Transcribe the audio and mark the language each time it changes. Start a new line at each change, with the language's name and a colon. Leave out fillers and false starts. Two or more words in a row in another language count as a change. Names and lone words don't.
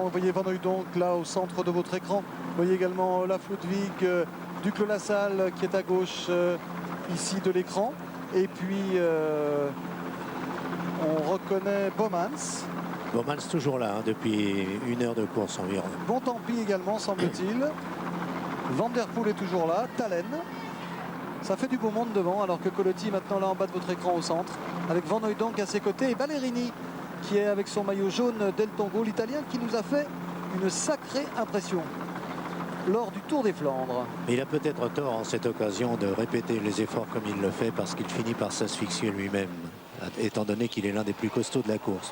French: Vous voyez Van Hooijdonk là au centre de votre écran. Vous voyez également Olaf Ludwig, Duclos-Lassalle qui est à gauche ici de l'écran. Et puis on reconnaît Bomans. Bomans toujours là, hein, depuis 1 heure de course environ. Bontempi également, semble-t-il. Van der Poel est toujours là. Talen. Ça fait du beau monde devant, alors que Colotti maintenant là en bas de votre écran au centre, avec Van Hooijdonk à ses côtés et Ballerini qui est avec son maillot jaune d'El Tongo, l'Italien qui nous a fait une sacrée impression lors du Tour des Flandres. Mais il a peut-être tort en cette occasion de répéter les efforts comme il le fait, parce qu'il finit par s'asphyxier lui-même, étant donné qu'il est l'un des plus costauds de la course.